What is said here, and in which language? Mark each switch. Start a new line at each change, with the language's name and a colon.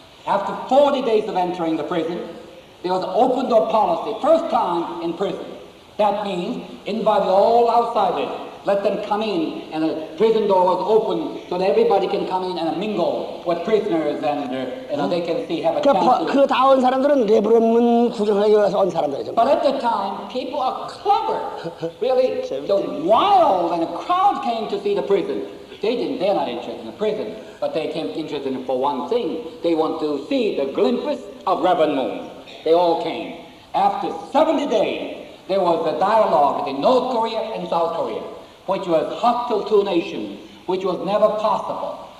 English: After 40 days of entering the prison, there was an open door policy, first time in prison. That means invite all outsiders. Let them come in, and the prison door was open so that everybody can come in and mingle with prisoners, and they can see, have a chance.
Korean: 그 다 온 사람들은 레브론문 구경하기 위해서 온 사람들이죠.
English: But at the time, people are clever. Really, the wild and the crowd came to see the prison. They're not interested in the prison, but they came interested in for one thing. They want to see the glimpse of Reverend Moon. They all came. After 70 days, there was a dialogue between North Korea and South Korea, which was hostile to nations, which was never possible.